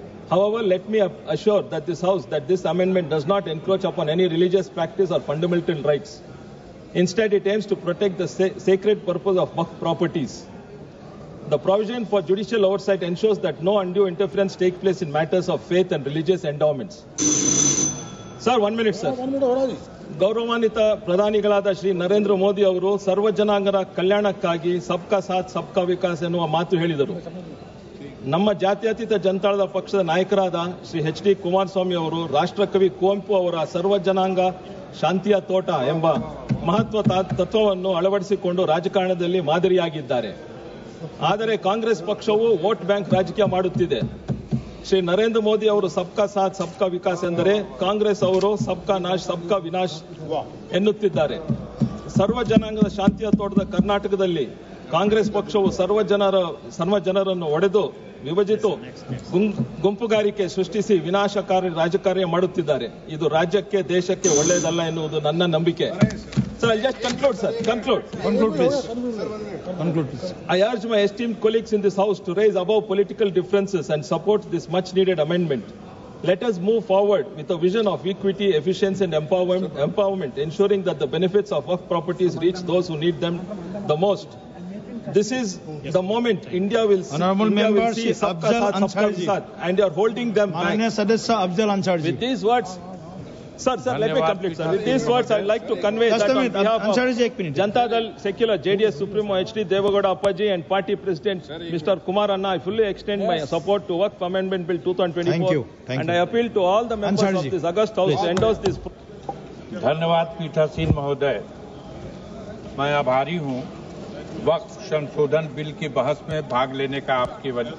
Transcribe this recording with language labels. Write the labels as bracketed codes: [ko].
[en] However, let me assure that this House that this amendment does not encroach upon any religious practice or fundamental rights. Instead, it aims to protect the sacred purpose of Waqf properties. The provision for judicial oversight ensures that no undue interference takes place in matters of faith and religious endowments. Sir, 1 minute, sir. [kn] ಗೌರವಾನ್ವಿತ ಪ್ರಧಾನಿಗಳಾದ ಶ್ರೀ ನರೇಂದ್ರ ಮೋದಿ ಅವರು ಸರ್ವ ಜನಾಂಗರ ಕಲ್ಯಾಣಕ್ಕಾಗಿ [hi] ಸಬ್ಕಾ ಸಾಥ್ ಸಬ್ಕಾ ವಿಕಾಸ್ [kn] ಎನ್ನುವ ಮಾತು ಹೇಳಿದರು. ನಮ್ಮ ಜಾತ್ಯತೀತ ಜನತಾದಳ ಪಕ್ಷದ ನಾಯಕರಾದ ಶ್ರೀ ಎಚ್.ಡಿ. ಕುಮಾರಸ್ವಾಮಿ ಅವರು ರಾಷ್ಟ್ರಕವಿ ಕುವೆಂಪು ಅವರ ಸರ್ವ ಜನಾಂಗ ಶಾಂತಿಯ ತೋಟ ಎಂಬ ಮಹತ್ವ ತತ್ವವನ್ನು ಅಳವಡಿಸಿಕೊಂಡು ರಾಜಕಾರಣದಲ್ಲಿ ಮಾದರಿಯಾಗಿದ್ದಾರೆ. ಆದರೆ ಕಾಂಗ್ರೆಸ್ ಪಕ್ಷವು ವೋಟ್ ಬ್ಯಾಂಕ್ ರಾಜಕೀಯ ಮಾಡುತ್ತಿದೆ. ಶ್ರೀ ನರೇಂದ್ರ ಮೋದಿ ಅವರು [hi] ಸಬ್ಕಾ ಸಾಥ್ ಸಬ್ಕಾ ವಿಕಾಸ್ [kn] ಎಂದರೆ ಕಾಂಗ್ರೆಸ್ ಅವರು [hi] ಸಬ್ಕಾ ನಾಶ್ ಸಬ್ಕಾ ವಿನಾಶ್ [kn] ಎನ್ನುತ್ತಿದ್ದಾರೆ. ಸರ್ವ ಜನಾಂಗದ ಶಾಂತಿಯ ತೋಟದ ಕರ್ನಾಟಕದಲ್ಲಿ ಕಾಂಗ್ರೆಸ್ ಪಕ್ಷವು ಸರ್ವ ಜನರನ್ನು ಒಡೆದು ವಿಭಜಿತು ಗುಂಪುಗಾರಿಕೆ ಸೃಷ್ಟಿಸಿ ವಿನಾಶಕಾರಿ ರಾಜಕಾರ್ಯ ಮಾಡುತ್ತಿದ್ದಾರೆ. ಇದು ರಾಜ್ಯಕ್ಕೆ ದೇಶಕ್ಕೆ ಒಳ್ಳೆಯದಲ್ಲ ಎನ್ನುವುದು ನನ್ನ ನಂಬಿಕೆ. [en] Sir, I'll just conclude, sir. Conclude, please. Conclude, please. I urge my esteemed colleagues in this House to raise above political differences and support this much-needed amendment. Let us move forward with a vision of equity, efficiency and empowerment, ensuring that the benefits of Waqf properties reach those who need them the most. This is the moment India will see [hi] Sabka Saath, Sabka Vikas, [en] and you are holding them back. With these words, Sir, let me complete, sir. With these words, I would like to convey that on behalf of Janata Dal Secular JDS Supremo H.D. Devagowda Appaji and Party President Mr. Kumar Anna, I fully extend my support to Waqf Amendment Bill 2024. And I appeal to all the members of this August House to endorse this. [hi] धन्यवाद पीठासीन महोदय, मैं आभारी हूँ वक्फ संशोधन bill की बहस में भाग लेने का आपके